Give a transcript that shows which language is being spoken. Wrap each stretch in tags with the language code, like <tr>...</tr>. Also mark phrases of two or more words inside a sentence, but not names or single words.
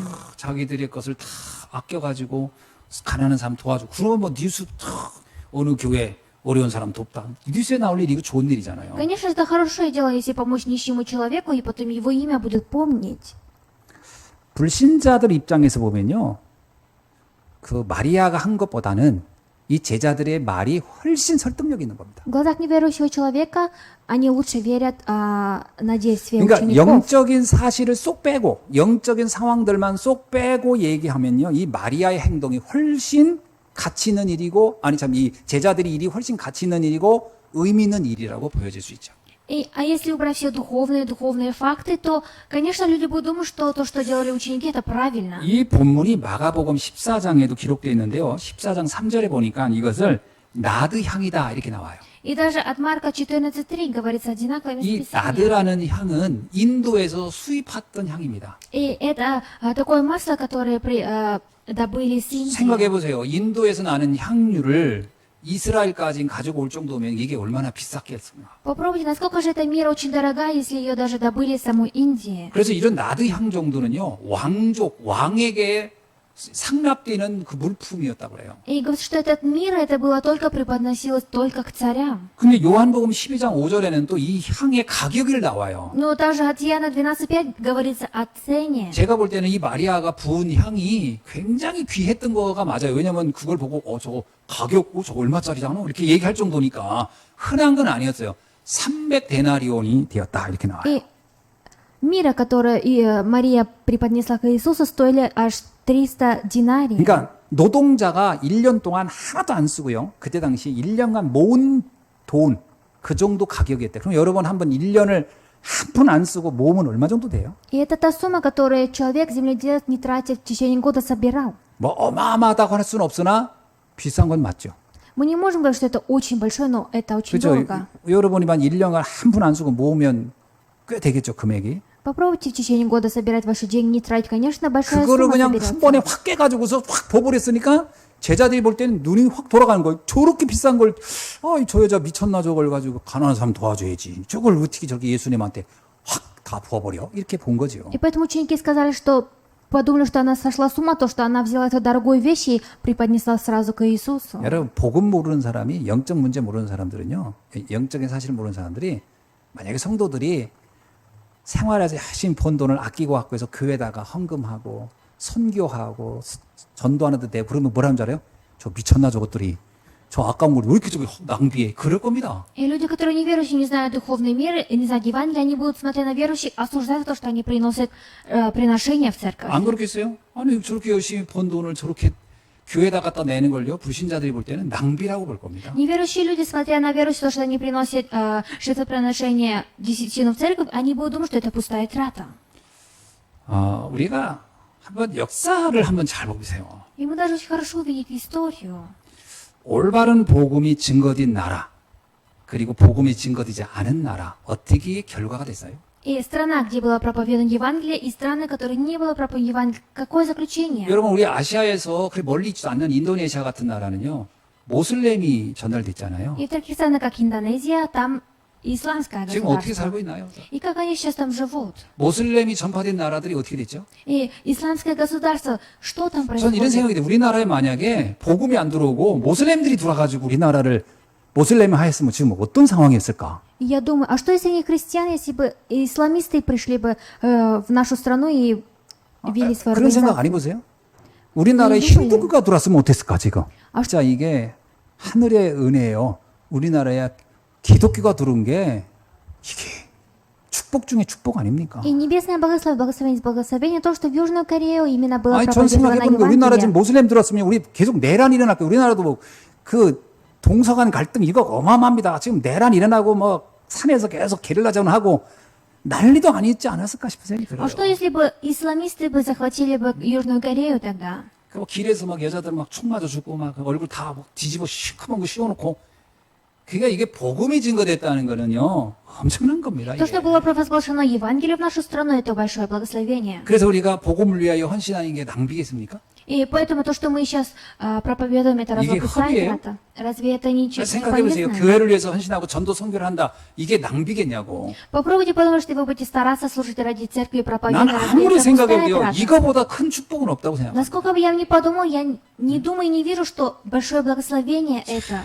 <ko>자기들의 것을 다 아껴가지고 가난한 사람 도와주고. 그러면 뭐 뉴스 탁 어느 교회 어려운 사람 돕다. 뉴스에 나올 일이 이거 좋은 일이잖아요.</ko> <ru>Конечно, это хорошее дело, если помочь нищему человеку, и потом его имя будут помнить.</ru> <ko>불신자들 입장에서 보면요, 그 마리아가 한 것보다는 이 제자들의 말이 훨씬 설득력 있는 겁니다.</ko> <ru>В глазах неверующего человека они лучше верят, надеясь своих</ru> <ko>그러니까</ko> <ru>учеников.</ru> <ko>영적인 사실을 쏙 빼고 영적인 상황들만 쏙 빼고 얘기하면요, 이 마리아의 행동이 훨씬 가치 있는 일이고, 아니 참 이 제자들의 일이 훨씬 가치 있는 일이고 의미 있는 일이라고 보여질 수 있죠.</ko> <ru>А если убрать все духовные факты, то, конечно, люди будут думать, что то, что делали ученики, это правильно.</ru> <ko>이 본문이 마가복음 14장에도 기록되어 있는데요. 14장 3절에 보니까 이것을 나드 향이다 이렇게 나와요.</ko> <ru>И даже от Марка 14:3 говорится одинаковое</ru> <ko>이</ko> <ru>местописание.</ru> <ko>나드라는 향은 인도에서 수입했던 향입니다.</ko> <ru>И это такое масло, которое добыли с Индии.</ru> <ko>생각해 보세요. 인도에서 나는 향유를 이스라엘까지 가지고 올 정도면 이게 얼마나 비쌌겠습니까?</ko> <ru>Попробуйте, насколько же эта мера очень дорога, если ее даже добыли из самой Индии.</ru> <ko>그래서 이런 나드 향 정도는요, 왕족, 왕에게 상납되는 그 물품이었다고 그래요.</ko> <ru>И говорится, что этот мир, это было только преподносилось только к царям.</ru> <ko>근데 요한복음 12장 5절에는 또 이 향의 가격이 나와요.</ko> <ru>Но также от Иоанна 12:5 говорится о цене.</ru> <ko>제가 볼 때는 이 마리아가 부은 향이 굉장히 귀했던 거가 맞아요. 왜냐면 그걸 보고 저거 가격 저거 얼마짜리잖아 이렇게 얘기할 정도니까 흔한 건 아니었어요. 300데나리온이 되었다 이렇게 나와요.</ko> <ru>И мира, которое Мария преподнесла к Иисусу, стоили аж 300 динариев.</ru> <ko>그러니까 노동자가 1년 동안 하나도 안 쓰고요. 그때 당시 1년간 모은 돈 그 정도 가격이었대. 그럼 여러분 한번 1년을 한 푼 안 쓰고 모으면 얼마 정도 돼요?</ko> <ru>И это та сумма, которую человек, земледелец, не тратя в течение года собирал.</ru> <ko>뭐 어마어마하다고 할 수는 없으나 비싼 건 맞죠.</ko> <ru>Мы не можем говорить, что это очень большое, но это очень</ru> <ko>그렇죠.</ko> <ru>дорого.</ru> <ko>여러분이만 1년간 한 푼 안 쓰고 모으면 꽤 되겠죠, 금액이.</ko> <ru>Попробуйте в течение года собирать ваши деньги, не тратить, конечно, большая</ru> <ko>그거를</ko> <ru>сумма</ru> <ko>그냥 한</ko> <ru>соберется.</ru> <ko>번에 확 깨가지고서 확 버버렸으니까 제자들이 볼 때는 눈이 확 돌아가는 거예요. 저렇게 비싼 걸, 저 여자 미쳤나 저걸 가지고 가난한 사람 도와줘야지. 저걸 어떻게 저렇게 예수님한테 확 다 부어버려? 이렇게 본 거죠.</ko> <ru>И поэтому ученики сказали, что подумали, что она сошла с ума, то, что она взяла эту дорогую вещь и преподнесла сразу к Иисусу.</ru> <ko>여러분, 복음 모르는 사람이, 영적 문제 모르는 사람들은요, 영적인 사실 모르는 사람들이, 만약에 성도들이 생활에서 열심히 번 돈을 아끼고 갖고 해서 교회에다가 헌금하고, 선교하고, 전도하는데 내고 그러면 뭐라는 줄 알아요? 저 미쳤나 저것들이. 저 아까운 걸 왜 이렇게 저기 낭비해? 그럴 겁니다.</ko> <ru>И люди, которые неверующие, не знают духовной меры и не знают Евангелия, они будут, смотря на верующих, осуждать то, что они приносят приношения в церковь.</ru> <ko>안 그렇겠어요? 아니, 저렇게 열심히 번 돈을 저렇게 교회에다 갖다 내는 걸요, 불신자들이 볼 때는 낭비라고 볼 겁니다.</ko> <ru>Неверующие люди, смотря на верующих, то, что они приносят жертвоприношения десятину в церковь, они будут думать, что это пустая трата.</ru> <ko>우리가 한번 역사를 한번 잘 보세요.</ko> <ru>И мы даже очень хорошо увидеть историю.</ru> <ko>올바른 복음이 증거된 나라, 그리고 복음이 증거되지 않은 나라, 어떻게 결과가 됐어요?</ko> <ru>И страна, где было проповедано Евангелие, и страны, которые не было проповедано Евангелие, какое заключение?</ru> <ko>여러분, 우리 아시아에서 그리 멀리 있지도 않는 인도네시아 같은 나라는요, 모슬렘이 전달됐잖아요.</ko> <ru>И в таких странах, как Индонезия, там исламское</ru> <ko>지금 어떻게</ko> <ru>государство.</ru> <ko>살고 있나요?</ko> <ru>И как они сейчас там живут?</ru> <ko>모슬렘이 전파된 나라들이 어떻게 됐죠?</ko> <ru>И исламское государство, что там</ru> <ko>전 이런</ko> <ru>происходит?</ru> <ko>생각이 돼요. 우리나라에 만약에 복음이 안 들어오고 모슬렘들이 들어와가지고 우리나라를 모슬렘을 하였으면 지금 어떤 상황이었을까?</ko> <ru>И я думаю, а что если не христиане, если бы исламисты пришли бы в нашу страну и вели свою</ru> <ko>그런 생각 안</ko> <ru>организацию?</ru> <ko>해보세요? 우리나라에 힌두교가 들어왔으면 어땠을까 지금? 진짜 이게 하늘의 은혜예요. 우리나라에 기독교가 들어온 게 이게 축복 중에 축복 아닙니까?</ko> <ru>И небесное благословение, то, что в Южную Корею именно было</ru> <ko>아니 전</ko> <ru>проповедовано</ru> <ko>생각해보니까 우리나라 지금</ko> <ru>Евангелие.</ru> <ko>모슬렘 들어왔으면 우리 계속 내란 일어날 거예요. 우리나라도 뭐 그 동서간 갈등 이거 어마어마합니다. 지금 내란 일어나고 뭐 산에서 계속 게릴라 전하고 난리도 아니지 않았을까 싶은 생각이 들어요.</ko> <ru>А что если бы исламисты бы захватили бы Южную Корею тогда?</ru> <ko>그 길에서 막 여자들 막 총 맞아 죽고 막 얼굴 다 막 뒤집어 시커먼 거 씌워놓고 그러니까 이게 복음이 증거됐다는 거는요 엄청난 겁니다.</ko> <ru>То,</ru> <ko>이게.</ko> <ru>что было провозглашено Евангелие в нашу страну, это большое благословение.</ru> <ko>그래서 우리가 복음을 위하여 헌신하는 게 낭비겠습니까?</ko> <ru>И поэтому то, что мы сейчас проповедуем, это разве</ru> <ko>이게</ko> <ru>пустая</ru> <ko>허비예요?</ko> <ru>трата? Разве это ничего</ru> <ko>생각해보세요.</ko> <ru>полезное?</ru> <ko>교회를 위해서 헌신하고 전도 선교를 한다. 이게 낭비겠냐고.</ko> <ru>Попробуйте подумать, что вы будете стараться служить ради церкви и</ru> <ko>난</ko> <ru>проповедовать. Разве</ru> <ko>아무리</ko> <ru>это пустая</ru> <ko>생각해도요.</ko> <ru>трата?</ru> <ko>이거보다 큰 축복은 없다고 생각해요.</ko> <ru>Насколько бы я ни подумал, я не думаю и не вижу, что большое благословение это.</ru>